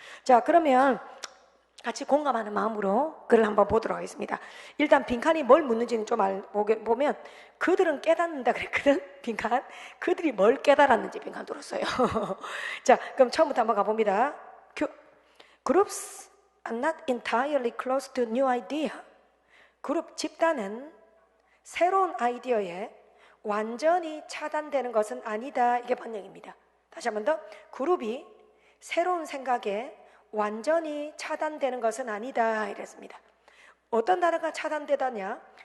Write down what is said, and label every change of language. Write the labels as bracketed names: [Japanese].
[Korean] 자, 그러면 같이 공감하는 마음으로 글을 한번 보도록 하겠습니다. 일단 빈칸이 뭘 묻는지는 좀 보면 그들은 깨닫는다 그랬거든. 빈칸. 그들이 뭘 깨달았는지 빈칸 뚫었어요. 자, 그럼 처음부터 한번 가봅니다. [English] Groups are not entirely close to new idea. [Korean] 그룹 집단은 새로운 아이디어에 완전히 차단되는 것은 아니다. 이게 번역입니다. 다시 한 번 더. 그룹이 새로운 생각에 완전히 차단되는 것은 아니다 이랬습니다. 어떤 단어가 차단되다냐?